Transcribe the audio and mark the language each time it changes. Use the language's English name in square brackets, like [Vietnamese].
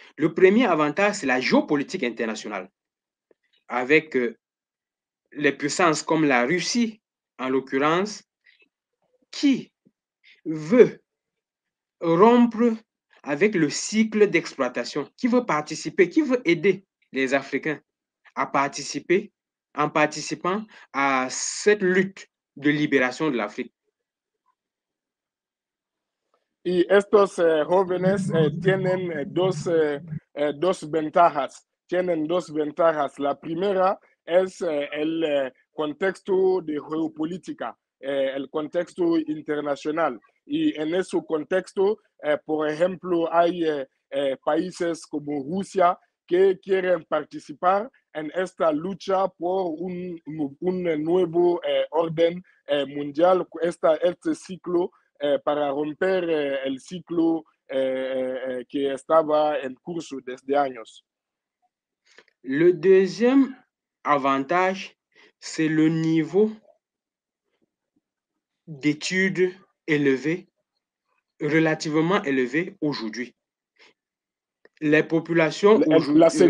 [French] Le premier avantage, c'est la géopolitique internationale, avec les puissances comme la Russie, en l'occurrence, qui veut rompre avec le cycle d'exploitation, qui veut participer, qui veut aider les Africains à participer, en participant à cette lutte de liberación de l'Afrique. [Spanish] Y estos jóvenes tienen dos ventajas. Tienen dos ventajas. La primera es el contexto de geopolítica, el contexto internacional. Y en ese contexto, por ejemplo, hay países como Rusia que quieren participar en esta lucha por un nuevo orden mundial, este ciclo para romper el ciclo que estaba en curso desde años. [French] Le deuxième avantage, c'est le niveau d'études élevé, relativement élevé aujourd'hui. Les populations aujourd'hui...